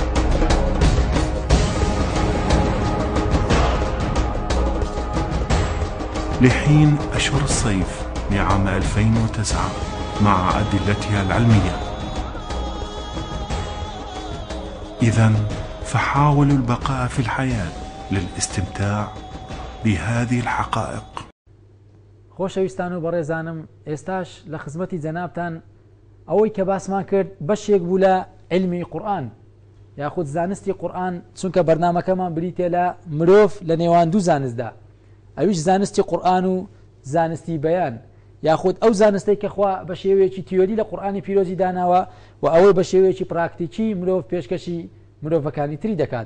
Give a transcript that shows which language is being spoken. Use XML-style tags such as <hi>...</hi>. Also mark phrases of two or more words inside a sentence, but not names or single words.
<ar>لحين أشهر الصيف لعام 2009 مع أدلتها العلمية. إذن فحاولوا البقاء في الحياة للاستمتاع بهذه الحقائق.</ar> <ckb>خۆشەویستان و بەڕێزانم، ئێستاش لە خزمەتی جەنابتان ئەوەی کە باسمان کرد بەشێک بوو لە علمی قورئان یاخود زانستی قورئان، چونکە بەرنامەکەمان بریتێ لە مرۆڤ لە نێوان دوو زانستدا، ئەویش زانستی قورئان و زانستی بەیان، یاخود ئەو زانستەی کە خوا بە شێوەیەکی تیۆری لە قورئانی پیرۆزی داناوە و ئەوەی بە شێوەیەکی پراکتیکی مرۆڤ پێشکەشی مرۆڤەکانی تری دەکات.</ckb>